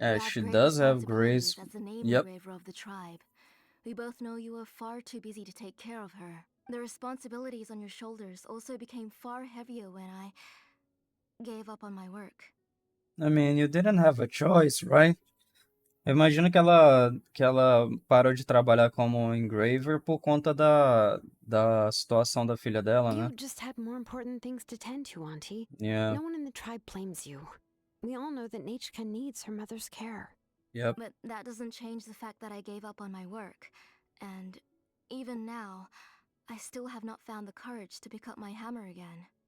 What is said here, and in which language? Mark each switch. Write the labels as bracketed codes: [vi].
[en] She does have grace. As the name Yep. engraver of the tribe. We both know you are far too busy to take care of her. The responsibilities on your shoulders also became far heavier when I gave up on my work. I mean, you didn't have a choice, right? [pt] Eu imagino que ela parou de trabalhar como engraver por conta da situação da filha dela, né? [en] You just had more important things to tend to, Auntie. Yeah. No one in the tribe blames you. We all know that Nachka needs her mother's care. Yep. But that doesn't change the fact that I gave up on my work. And even now, I still have not found the courage to pick up my hammer again.